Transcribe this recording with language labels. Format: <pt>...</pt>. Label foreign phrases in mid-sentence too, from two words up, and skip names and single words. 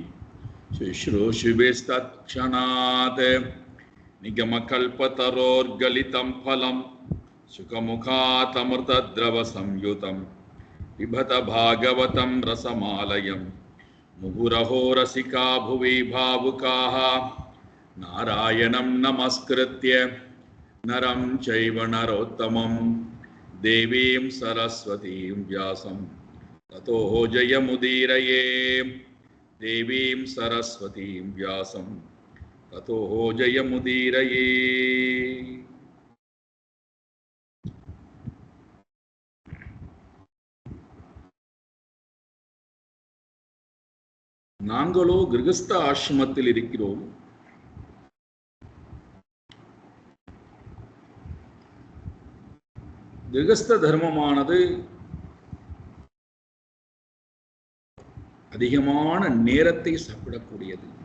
<sa>शुश्रूषुभिस्तत्क्षणात् निगमकल्पतरोर्गलितं फलं सुखमुखातमृतद्रवसंयुतं पिबत भागवतं रसमालयं मुहुरहो रसिका भुवि भावुकाः नारायणं नमस्कृत्य नरं चैव नरोत्तमं देवीं सरस्वतीं व्यासं ततो जयमुदीरये। देवीं सरस्वतीं व्यासं ततो जयमुदीरये।</sa> <ta>நாங்களோ கிரகஸ்த ஆசிரமத்தில் இருக்கிறோம். கிரகஸ்த தர்மமானது அதிகமான நேரத்தை சாப்பிடக்கூடியது.</ta>